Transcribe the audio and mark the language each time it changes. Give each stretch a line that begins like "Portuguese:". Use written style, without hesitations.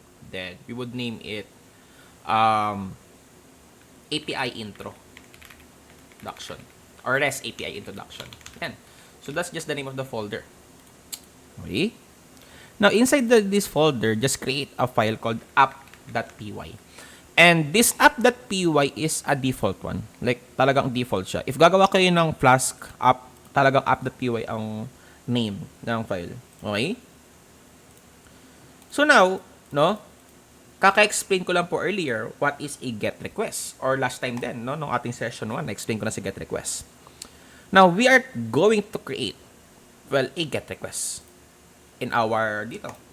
English: Then, we would name it API introduction or REST API introduction. Yan. So, that's just the name of the folder. Okay? Now, inside this folder, just create a file called app.py. And this app.py is a default one. Like,
Filipino: talagang default siya. If gagawa kayo ng Flask app, talagang app.py ang name ng file. Okay?
English: So now, no,
Filipino: kaka-explain ko lang po
English: earlier what is a GET request.
Filipino: Or last time din, no, nung ating session 1, na-explain ko na si GET request.
English: Now, we are going to create, well, a GET request in our dito.